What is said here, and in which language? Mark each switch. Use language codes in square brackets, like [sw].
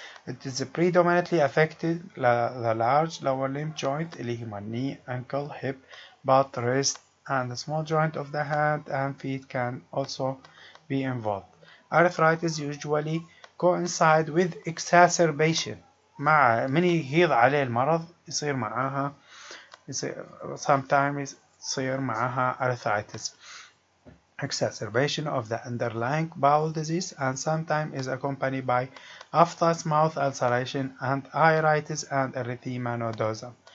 [en] It is predominantly affected the large lower limb joint [ar] اللي هما [en] knee, ankle, hip, butt, wrist, and the small joint of the hand and feet can also be involved. Arthritis usually coincide with exacerbation. [ar] من يهيض عليه المرض يصير معاها [en] sometimes [ar] يصير معاها arthritis. [en] Exacerbation of the underlying bowel disease and sometimes is accompanied by aphthous mouth ulceration and iritis and erythema nodosum.